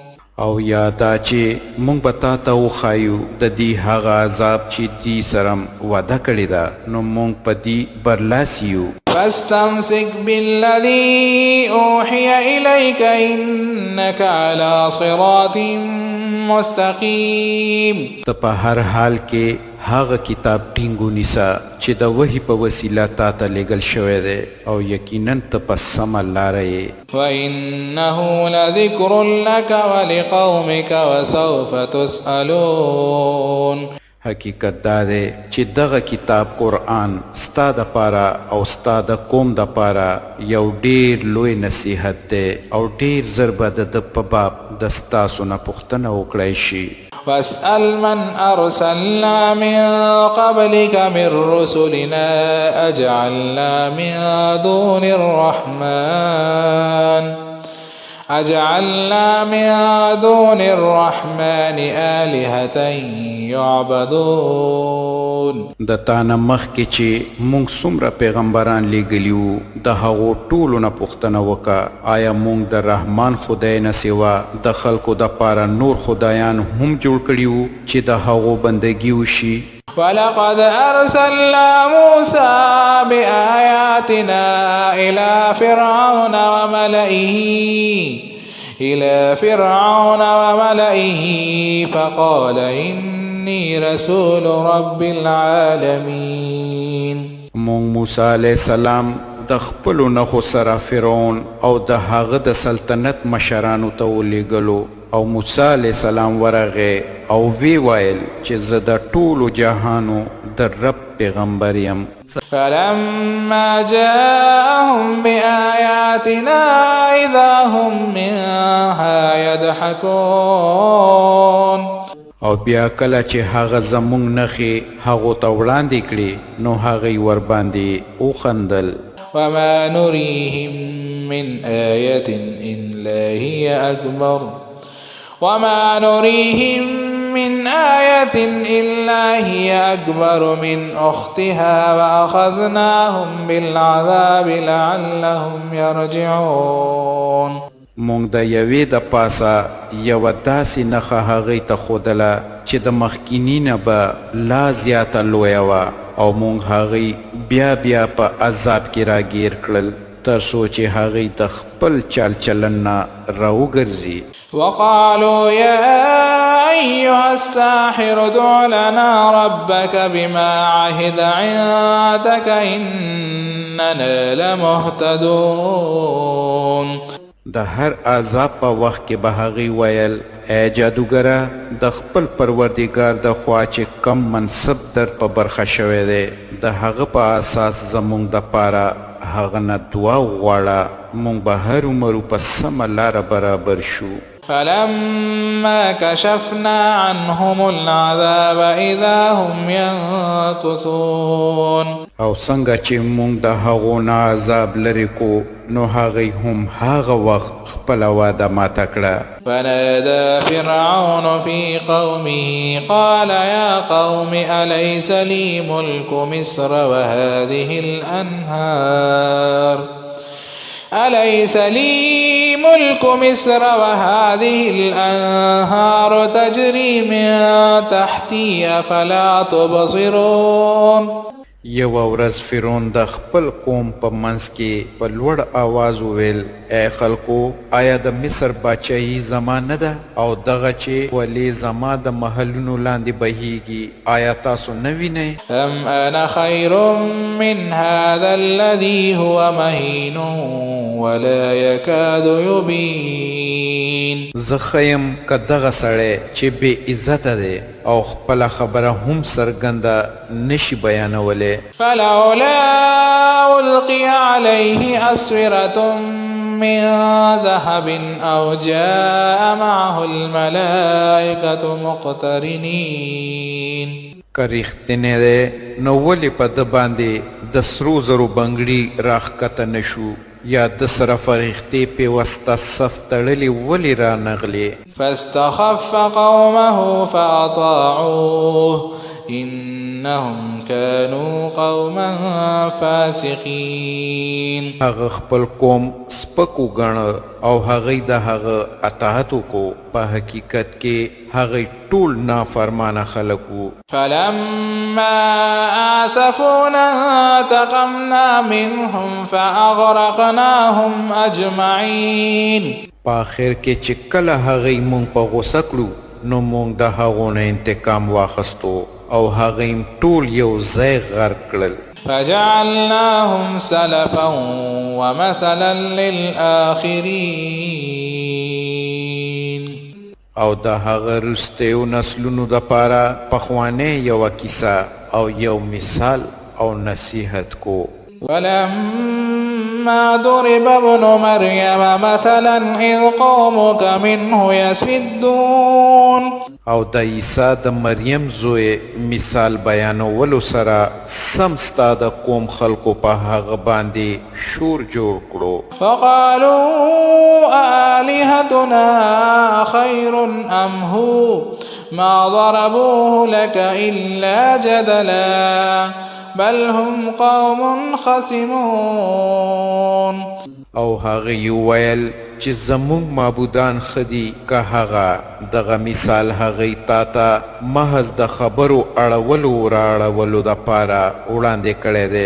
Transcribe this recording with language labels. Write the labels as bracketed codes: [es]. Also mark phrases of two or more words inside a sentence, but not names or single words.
[ps] او یا دا چې موږ به تا ته وښایو د دې هغه عذاب چې دې سره وعده کړې ده نو موږ په دې برلاسی یو [ar] فاستمسك بالذي أوحي إليك إنك على صراط مستقيم [ps] ته په هر حال کې هغه کتاب ټینګو نیسه چې د وحي په وسیله تا ته لیږل شوی دی او یقینا ته په سمه لاره یې [ar] وإنه لذكر لك ولقومك وسوف تسألون [ps] حقیقت دا دی چې دغه کتاب قرآن ستا دپاره او ستا د قوم دپاره یو ډیر لوی نصیحت دی او ډیر ژر به د ده په باب د ستاسو نه پوښتنه وکړی شي [ar] واسأل من أرسلنا من قبلك من رسلنا أجعلنا من دون الرحمن آلهة يعبدون [ps] د تا نه مخکې چې موږ څومره پیغمبران لیږلي وو د هغو ټولو نه پوښتنه وکړه آیا موږ د رحمان خدای نه سوا د خلکو دپاره نور خدایان هم جوړ کړي وو چې د هغو بندګي وشي [ar] ولقد أرسلنا موسى بآياتنا إلى فرعون وملئه فقال إني رسول رب العالمين [ps] مونږ موسی [ar] علیه السلام [ps] د خپلو نښو سره فرعون او د هغه د سلطنت مشرانو ته ولیږلو او موسی [ar] علیه السلام [ps] ورغی او وی ویل چې زه د ټولو جهانو د رب پیغمبر یم. [ar] فلما جاءهم بآياتنا إذا هم منها يضحكون. [ps] او بیا کله چې هغه زمونږ نښې هغو ته وړاندې کړې نو هغوی ورباندې وخندل. [ar] وما نريهم من آية إلا هي أكبر وما نريهم من آية إلا هي أكبر من أختها وأخذناهم بالعذاب لعلهم يرجعون. [ps] مونږ د یوې د پاسه یوه داسې نښه هغوی ته ښودله چې د مخکیني نه به لا زیاته لویه وه او مونږ هغوی بیا بیا په عذاب کې راګیر کړل تر څو چې هغوی د خپل چال چلن نه راوګرځي. [ar] وقالوا يا أيها الساحر ادع لنا ربك بما عهد عندك إننا لمهتدون. [ps] د هر عذاب په وخت کې به هغوی ویل ای جادوګره د خپل پروردګار د خوا چې کم منصب در په برخه شوی دی د هغه په اساس زمونږ دپاره هغه نه دعا وغواړه مونږ به هرومرو په سمه لاره برابر شو. [ar] فلما كشفنا عنهم العذاب إذا هم ينكثون. [ps] او څنګه چې مونږ د هغو نه عذاب لرې کو نو هغوی هم هغه وخت خپله واده ماته کړه. [ar] فنادى فرعون في قومه قال يا قوم أليس لي ملك مصر وهذه الأنهار أليس لي ملك مصر وهذه الأنهار تجري من تحتي أفلا تبصرون. [ps] یوه ورځ فرعون د خپل قوم په منځ کې په لوړ آواز وویل ای خلکو آیا د مصر باچایي زما نه ده او دغه چې ولې زما د محلونو لاندې بهیږي آیا تاسو نه وینئ؟ [ar] أم أنا خير من هذا الذي هو مهين ولا يكاد يبين. [ps] زه ښه یم که دغه سړی چې بې عزته دی او خپله خبره هم څرګنده نشي بیانولی. [ar] فلولا ألقي عليه أسورة من ذهب أو جاء معه الملائكة مقترنين. [ps] که رښتینی دی نو ولې په ده باندې د سرو زرو بنګړي راښکته نشو یا د سره فرښتې پیوسته صف تړلې ولې رانغلې. [ar] فاستخف قومه فأطاعوه إنهم كانوا قوما فاسقين. [ps] هغه خپل قوم سپک وګڼه او هغوی د هغه اطاعت وکړو په حقیقت کې هغوی ټول نافرمانه خلک وو. [ar] فلما آسفونا انتقمنا منهم فأغرقناهم أجمعين. [ps] په آخر کې چې کله هغوی مونږ په غوسه کړو نو مونږ د هغو نه انتقام واخیستو او هغوی ټول یو ځای غرق کړل. [ar] فجعلناهم سلفا ومثلا للآخرين. [ps] او د هغه وروستیو نسلونو دپاره پخوانۍ یوه کیسه او یو مثال او نصیحت کو. [ar] ولما ضرب ابن مريم مثلا إذ قومك منه يصدون. [ps] او د عیسی د مریم زوی مثال بیانولو سره سم ستا د قوم خلکو په هغه باندې شور جوړ کړو. [ar] فقالوا آلهتنا خير أم هو ما ضربوه لك إلا جدلا بل هم قوم خصمون. [ps] او هغه ویل چې زمونږ معبودان خدي که هغه دغه مثال هغه تا ته محض د خبرو اړولو راړولو دپاره وړاندې کړی دی.